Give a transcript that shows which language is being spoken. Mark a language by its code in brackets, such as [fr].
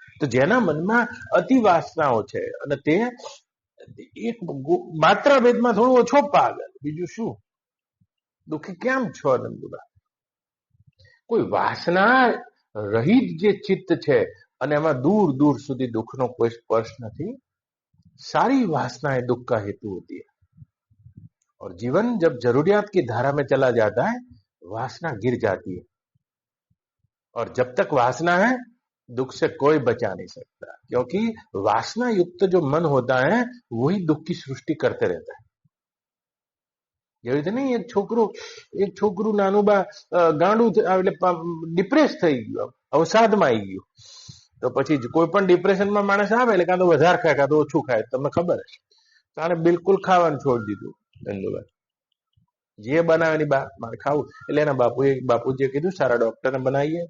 [gu] તો જેના મનમાં અતિ વાસનાઓ છે અને તે એક માત્ર ભેદમાં થોડું ઓછો પાગલ, બીજું શું, દુઃખી કેમ છો નંદુબા? કોઈ વાસના રહિત જે ચિત્ત છે અને એમાં દૂર દૂર સુધી દુઃખનો કોઈ સ્પર્શ નથી. [hi] सारी वासनाएं दुख का हेतु होती है और जीवन जब जरूरियात की धारा में चला जाता है वासना गिर जाती है और जब तक वासना है दुख से कोई बचा नहीं सकता, क्योंकि वासना युक्त जो मन होता है वही दुख की सृष्टि करते रहता है. [gu] એવી રીતે નહીં, એક છોકરું નાનું બા ગાંડું એટલે ડિપ્રેસ થઈ ગયું, અવસાદમાં આવી ગયું. તો પછી કોઈ પણ ડિપ્રેશનમાં માણસ આવે એટલે કાં તો વધારે ખાય કાં તો ઓછું ખાય, તમને ખબર હશે. તારે બિલકુલ ખાવાનું છોડી દીધું નંદુભાઈ. જે બનાવે ની મારે ખાવું એટલે એના બાપુજીએ કીધું સારા ડોક્ટરને બનાવીએ.